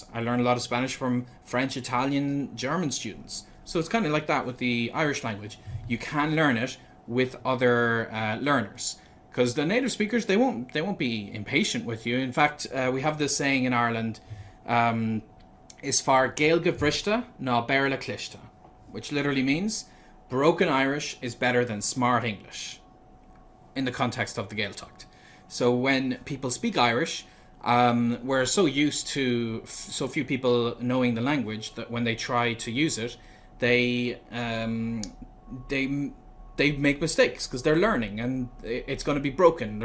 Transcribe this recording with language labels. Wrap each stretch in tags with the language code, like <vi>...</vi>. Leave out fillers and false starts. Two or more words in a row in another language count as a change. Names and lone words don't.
<en>I learned a lot of Spanish from French, Italian, German students. So it's kind of like that with the Irish language. You can learn it with other learners, because the native speakers, they won't be impatient with you. In fact, we have this saying in Ireland,</en> <ga>is far Gaeilge bhrista ná bearla clista,</ga> <en>which literally means broken Irish is better than smart English in the context of the Gaeltacht. So when people speak Irish, we're so used to so few people knowing the language that when they try to use it, they make mistakes because they're learning, and it's going to be broken.</en>